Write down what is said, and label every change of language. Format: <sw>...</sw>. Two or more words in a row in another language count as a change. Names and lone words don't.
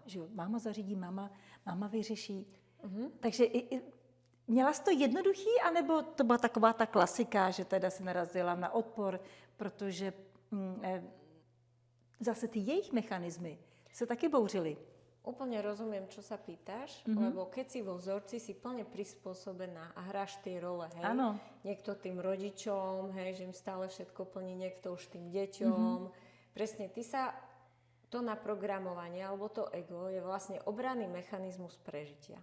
<cs>Že máma zařídí, máma vyřeší. Takže měla jsi to jednoduchý, anebo to byla taková ta klasika, že teda se narazila na odpor, protože zase ty jejich mechanismy se taky bouřily.</cs> <sk>Úplne rozumiem, čo sa pýtaš, lebo keď si vo vzorci, si plne prispôsobená a hráš tie role, hej. Áno. Niekto tým rodičom, hej, že im stále všetko plní, niekto už tým deťom. Presne, ty sa to naprogramovanie, alebo to ego je vlastne obranný mechanizmus prežitia.</sk>